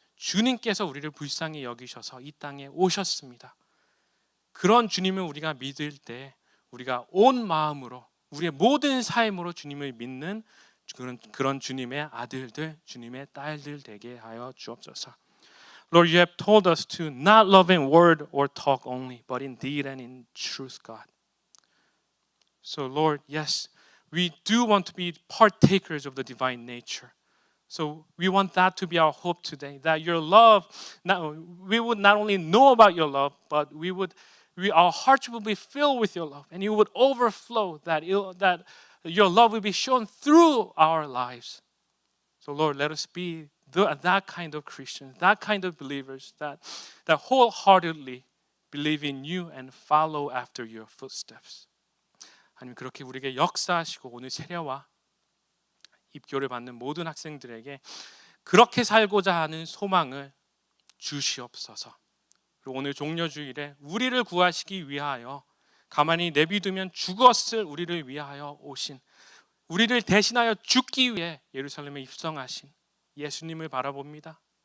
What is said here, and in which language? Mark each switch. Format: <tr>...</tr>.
<ko>주님께서 우리를 불쌍히 여기셔서 이 땅에 오셨습니다. 그런 주님을 우리가 믿을 때 우리가 온 마음으로 우리의 모든 삶으로 주님을 믿는 그런 주님의 아들들, 주님의 딸들 되게 하여 주옵소서.</ko> <en>Lord, you have told us to not love in word or talk only, but in deed and in truth, God. So Lord, yes, we do want to be partakers of the divine nature. So we want that to be our hope today, that your love, we would not only know about your love, but our hearts will be filled with your love, and you would overflow, that your love will be shown through our lives. So Lord, let us be that kind of Christians, that kind of believers that wholeheartedly believe in you and follow after your footsteps.</en> <ko>하나님, 그렇게 우리에게 역사하시고 오늘 세례와 입교를 받는 모든 학생들에게 그렇게 살고자 하는 소망을 주시옵소서. 그리고 오늘 종려주일에 우리를 구하시기 위하여 가만히 내비두면 죽었을 우리를 위하여 오신, 우리를 대신하여 죽기 위해 예루살렘에 입성하신 예수님을 바라봅니다.</ko>